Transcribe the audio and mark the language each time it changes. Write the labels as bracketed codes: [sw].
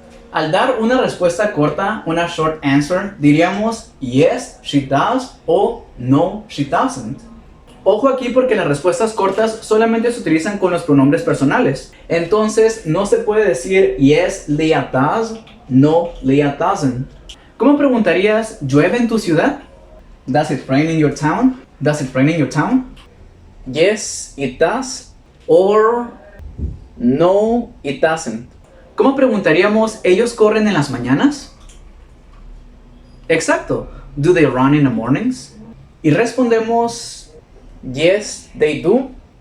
[es] Al dar una respuesta corta, una [en] short answer, [es] diríamos [en] yes, she does [es] o [en] no, she doesn't. [es] Ojo aquí porque las respuestas cortas solamente se utilizan con los pronombres personales. Entonces no se puede decir [en] yes, Leah does, no, Leah doesn't. [es] ¿Cómo preguntarías, ¿llueve en tu ciudad? [en] Does it rain in your town? Does it rain in your town? Yes, it does. Or no, it doesn't. [es] ¿Cómo preguntaríamos, ¿ellos corren en las mañanas? Exacto. [en] Do they run in the mornings? [es] Y respondemos, [en] yes, they do.